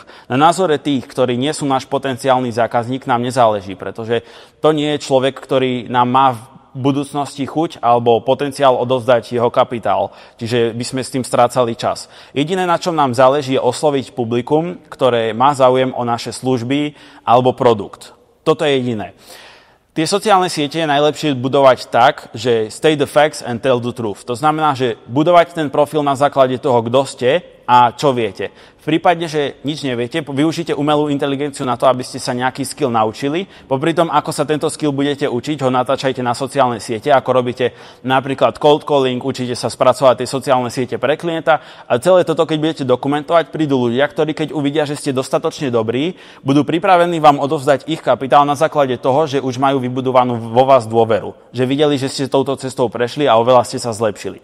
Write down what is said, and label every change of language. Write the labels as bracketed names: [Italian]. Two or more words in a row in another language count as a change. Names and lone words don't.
[Slovak] Na názore tých, ktorí nie sú náš potenciálny zákazník, nám nezáleží, pretože to nie je človek, ktorý nám má v budúcnosti chuť alebo potenciál odovzdať jeho kapitál. Čiže by sme s tým strácali čas. Jediné, na čom nám záleží, je osloviť publikum, ktoré má záujem o naše služby alebo produkt. Toto je jediné. Tie sociálne siete je najlepšie budovať tak, že [English] state the facts and tell the truth. [Slovak] To znamená, že budovať ten profil na základe toho, kto ste a čo viete. V prípade, že nič neviete, využite umelú inteligenciu na to, aby ste sa nejaký skill naučili. Popri tom, ako sa tento skill budete učiť, ho natáčajte na sociálne siete, ako robíte napríklad [English] cold calling, [Slovak] učíte sa spracovať tie sociálne siete pre klienta a celé toto, keď budete dokumentovať, prídu ľudia, ktorí keď uvidia, že ste dostatočne dobrí, budú pripravení vám odovzdať ich kapitál na základe toho, že už majú vybudovanú vo vás dôveru. Že videli, že ste touto cestou prešli a oveľa ste sa zlepšili.